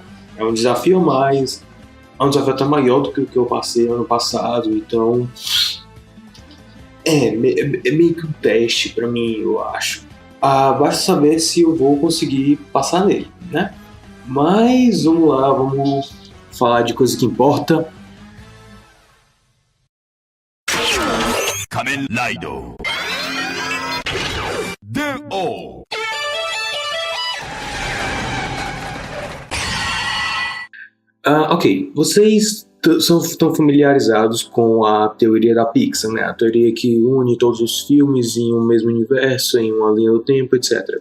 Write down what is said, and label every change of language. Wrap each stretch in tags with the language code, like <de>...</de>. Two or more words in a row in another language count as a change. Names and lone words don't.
<pt>É um desafio a mais, é um desafio até maior do que o que eu passei ano passado, então é meio que um teste pra mim, eu acho. Basta saber se eu vou conseguir passar nele, né? Mas vamos lá, vamos falar de coisa que importa. 仮面ライド電王。 Ok, vocês estão familiarizados com a teoria da Pixar, né? A teoria que une todos os filmes em um mesmo universo, em uma linha do tempo, etc.</pt>